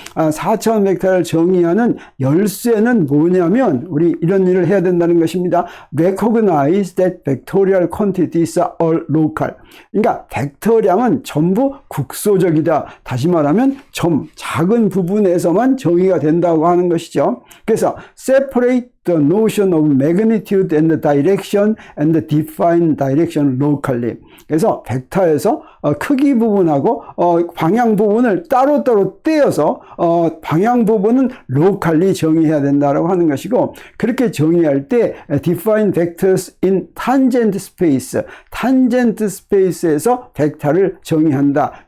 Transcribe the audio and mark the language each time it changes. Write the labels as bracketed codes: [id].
[ko] 4차원 벡터를 정의하는 열쇠는 뭐냐면 우리 이런 일을 해야 된다는 것입니다. [en] Recognize that vectorial quantities are all local. [ko] 그러니까 벡터량은 전부 국소적이다. 다시 말하면 작은 부분에서만 정의가 된다고 하는 것이죠. 그래서 [en] separate the notion of magnitude and the direction and the define direction locally. [ko] 그래서 벡터에서 크기 부분하고 방향 부분을 따로따로 떼어서 방향 부분은 locally 정의해야 된다라고 하는 것이고, 그렇게 정의할 때 [en] define vectors in tangent space, [ko] tangent space에서 벡터를 정의한다.